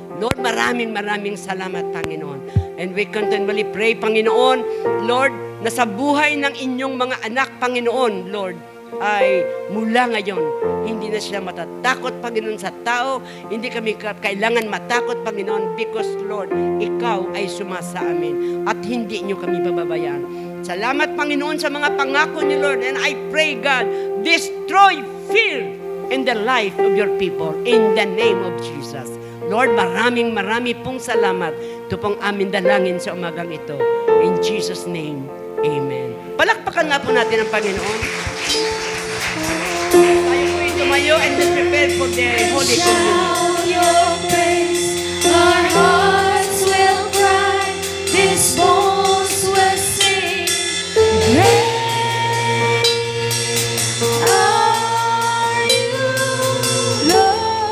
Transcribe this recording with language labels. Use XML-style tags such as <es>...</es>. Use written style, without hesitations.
<tl>Lord, maraming salamat, Panginoon.</tl> <en>And we continually pray,</en> <tl>Panginoon, Lord, na sa buhay ng inyong mga anak, Panginoon, Lord, ay mula ngayon, hindi na sila matatakot, Panginoon, sa tao. Hindi kami kailangan matakot, Panginoon, because, Lord, Ikaw ay sumasa amin at hindi niyo kami bababayaan. Salamat, Panginoon, sa mga pangako ni Lord.</tl> <en>And I pray, God, destroy fear in the life of your people in the name of Jesus.</en> <tl>Lord, marami pong salamat. Ito pong amin dalangin sa umagang ito.</tl> <en>In Jesus' name, Amen.</en> <tl>Palakpakan nga po natin ang Panginoon. Tayo po tumayo</tl> <en>and let's prepare for the Holy Communion. Shout your praise, our hearts will cry, these bones will sing. Great are you, Lord.</en>